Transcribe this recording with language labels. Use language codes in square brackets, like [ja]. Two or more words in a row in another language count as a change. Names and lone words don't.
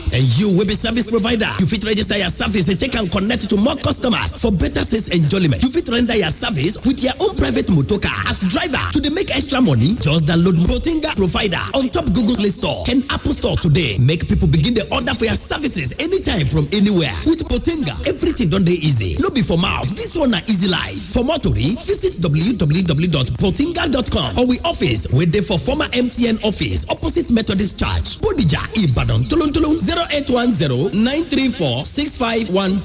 [pcm] And you will be service provider. You fit register your service and take and connect to more customers for better sales enjoyment. You fit render your service with your own private motorcar as driver. To dey make extra money, just download Botinga provider on top Google Play Store and Apple Store today. Make people begin the order for your services anytime from anywhere. With Botinga, everything done dey easy. No be for mouth. This one na easy life. For more tori, visit www.botinga.com or we office wey dey for former MTN office opposite Methodist Church, Bodija, Ibadan, Tolon 0810-934-6512.